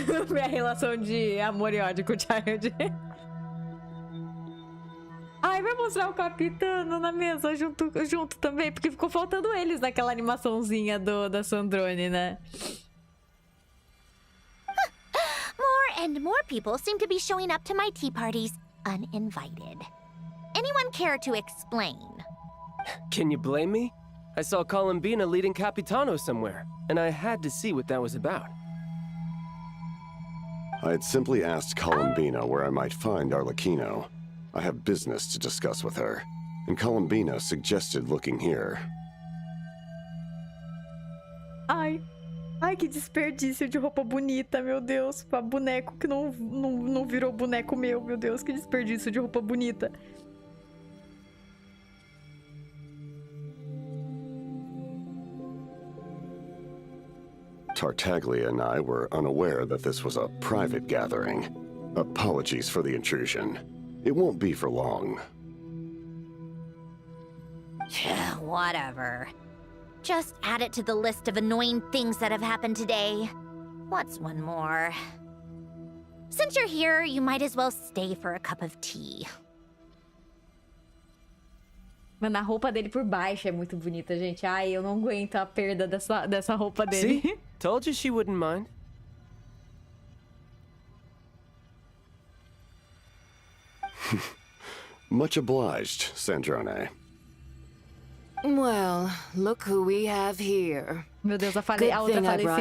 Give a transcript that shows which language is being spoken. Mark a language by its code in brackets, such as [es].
[pt] Minha relação de amor e ódio com o Child. Ai, vai mostrar o Capitano na mesa junto também, porque ficou faltando eles naquela animaçãozinha da Sandrone, né? [en] More and more people seem to be showing up to my tea parties uninvited. Anyone care to explain? Can you blame me? I saw Columbina leading Capitano somewhere, and I had to see what that was about. I had simply asked Columbina where I might find Arlecchino. I have business to discuss with her, and Columbina suggested looking here. [pt] Ai, que desperdício de roupa bonita, meu Deus. Pra boneco que não virou boneco meu Deus, que desperdício de roupa bonita. [en] Tartaglia and I were unaware that this was a private gathering. Apologies for the intrusion. It won't be for long. Whatever. Just add it to the list of annoying things that have happened today. What's one more? Since you're here, you might as well stay for a cup of tea. [pt] Mano, a roupa dele por baixo é muito bonita, gente. Ai, eu não aguento a perda dessa roupa dele. [en] See? Told you she wouldn't mind. Much obliged, Sandrone. Well, look who we have here. [pt] Meu Deus, a [en] Good [pt] outra [en] thing I brought